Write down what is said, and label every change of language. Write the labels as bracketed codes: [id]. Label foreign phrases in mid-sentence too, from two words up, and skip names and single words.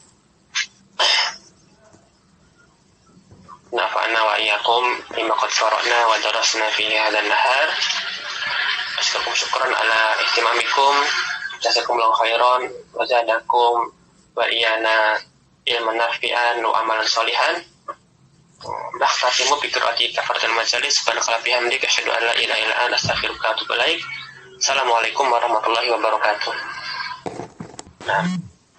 [ar] نفعنا وإياكم بما قد شرحنا ودرسنا في هذا النهار. أشكركم شكرا على اهتمامكم. جزاكم الله خيرا وزادكم وإيانا علما نافعا وعملا صالحا. نختم بقراءة كفارة المجالس. سبحانك بحمدك أشهد أن لا إله إلا أنت أستغفرك وأتوب إليك. السلام عليكم ورحمة الله وبركاته. Nah.